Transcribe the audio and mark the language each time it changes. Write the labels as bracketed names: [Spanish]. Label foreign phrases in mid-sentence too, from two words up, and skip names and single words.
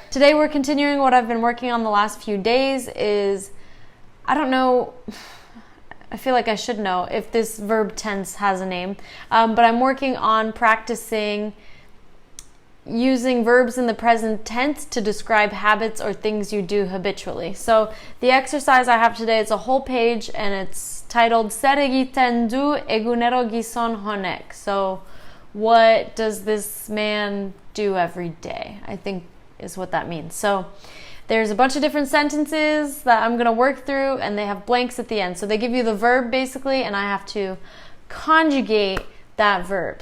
[English] Today we're continuing what I've been working on the last few days is, I don't know, I feel like I should know if this verb tense has a name, but I'm working on practicing using verbs in the present tense to describe habits or things you do habitually. So the exercise I have today is a whole page, and it's titled Zer egiten du egunero gizon honek. So what does this man do every day, I think is what that means. So there's a bunch of different sentences that I'm going to work through, and they have blanks at the end. So they give you the verb basically, and I have to conjugate that verb.